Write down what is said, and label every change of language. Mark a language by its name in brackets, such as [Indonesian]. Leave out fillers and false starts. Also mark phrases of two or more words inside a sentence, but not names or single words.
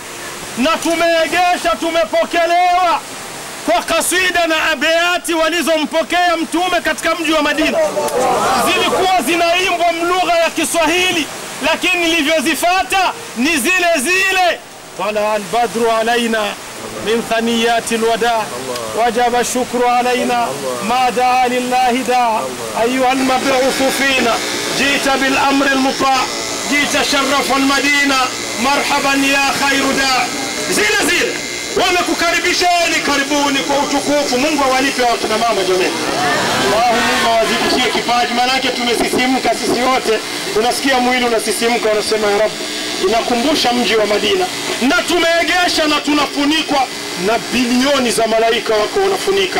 [Swahili] Na tumeegesha, tumepokelewa kwa kasida na abeati walizompokea Mtume katika mji wa Madina. Zilikuwa zinaimbwa lugha ya Kiswahili, lakini nilivyozifata ni zile zile. [Arabic] ولا البدر علينا من ثنيات الوداع وجب الشكر علينا ما دعا لله داع أيها المبعوث فينا جئت بالأمر المطاع جئت شرفت المدينة مرحبا يا خير داع. [Swahili] Zile wamekukaribisheni, karibuni kwa utukufu. Mungu awalipe wakina mama jamani. Mungu awazidishie kipaji, manake tumesisimka sisi wote. Unasikia mwili unasisimka, unasema [Arabic] يا ربي. [Swahili] Inakumbusha mji wa Madina. Na tumeegesha na tunafunikwa na bilioni za malaika wako wanafunika.